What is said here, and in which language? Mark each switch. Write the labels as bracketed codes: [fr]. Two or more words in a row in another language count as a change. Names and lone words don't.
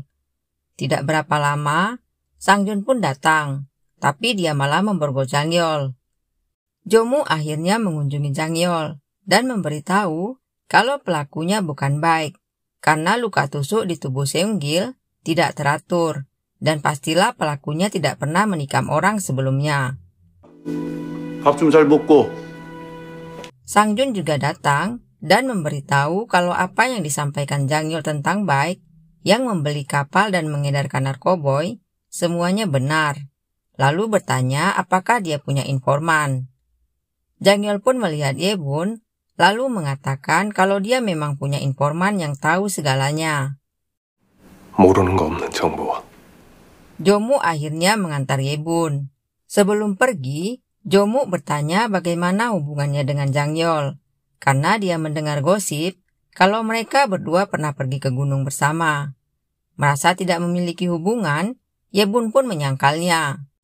[id] Tidak berapa lama, Sang Jun pun datang, tapi dia malah memborgol Jang Yeol. Jomu akhirnya mengunjungi Jang Yeol dan memberitahu kalau pelakunya bukan Baek, karena luka tusuk di tubuh Seonggil tidak teratur, dan pastilah pelakunya tidak pernah menikam orang sebelumnya. [ko] 밥 좀 잘 먹고. [id] Sang Jun juga datang dan memberitahu kalau apa yang disampaikan Jang Yeol tentang Baek yang membeli kapal dan mengedarkan narkoboy semuanya benar. Lalu bertanya apakah dia punya informan. Jang Yeol pun melihat Yebun lalu mengatakan kalau dia memang punya informan yang tahu segalanya. [ko] 모르는 거 없는 정보. [id] Jomu akhirnya mengantar Yebun. Sebelum pergi, Jomu bertanya bagaimana hubungannya dengan Jang Yeol, karena dia mendengar gosip kalau mereka berdua pernah pergi ke gunung bersama. Merasa tidak memiliki hubungan, Yebun pun menyangkalnya.